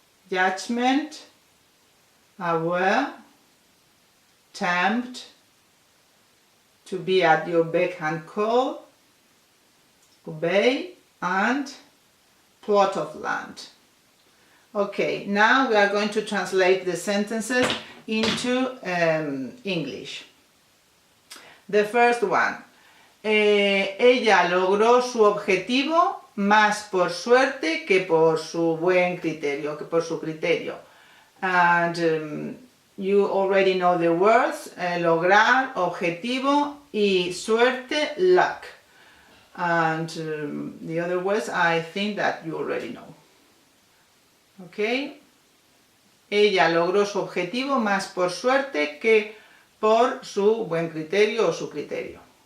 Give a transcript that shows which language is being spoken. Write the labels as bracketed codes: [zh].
[en] Judgment, aware, tempt, to be at your beck and call, obey, and plot of land. Okay, now we are going to translate the sentences into English. The first one. [es] Ella logró su objetivo más por suerte que por su buen criterio, que por su criterio. [en] And you already know the words, lograr, objetivo, y suerte, luck. And the other words I think that you already know. Okay? [es] Ella logró su objetivo más por suerte que por su buen criterio o su criterio.